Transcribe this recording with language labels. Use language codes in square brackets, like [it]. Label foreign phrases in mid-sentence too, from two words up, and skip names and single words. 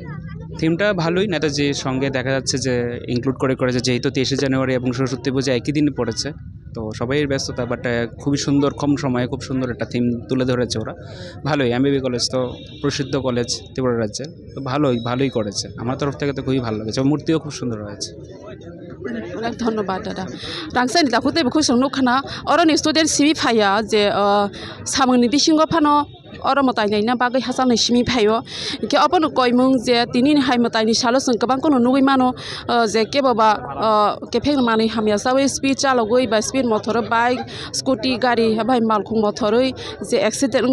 [bn] থিমটা ভালোই, নেতাজির সঙ্গে দেখা যাচ্ছে যে ইনক্লুড করেছে, যেহেতু 23শে জানুয়ারি এবং সরস্বতী পূজা একই দিনে পড়েছে, তো সবাই ব্যস্ততা, বাট খুবই সুন্দর, কম সময়ে খুব সুন্দর একটা থিম তুলে ধরেছে ওরা। ভালোই, এমবিবি কলেজ তো প্রসিদ্ধ কলেজ ত্রিপুরা রাজ্যে, তো ভালোই করেছে, আমার তরফ থেকে তো খুবই ভালো লেগেছে, মূর্তিও খুব সুন্দর হয়েছে। অনেক ধন্যবাদ দাদা। [trp] রাংসানি দাকুতে বেখौ सोंनो खाना अरनि स्टुडेन्ट सिमि फाया जे सामंनि बिसिंग फानो अर मताइनायना बागै हासानै सिमि फायो के अपन कयमुं जे तिनि हाय मताइनि सालो जों गोबां कोनो नुगै मानो जे केबा केफे माने हामिया सावै स्पिड चालगै बा [en] speed motor bike scooty [trp] गारि बाय मालखुं मटरै जे एक्सिडेन्ट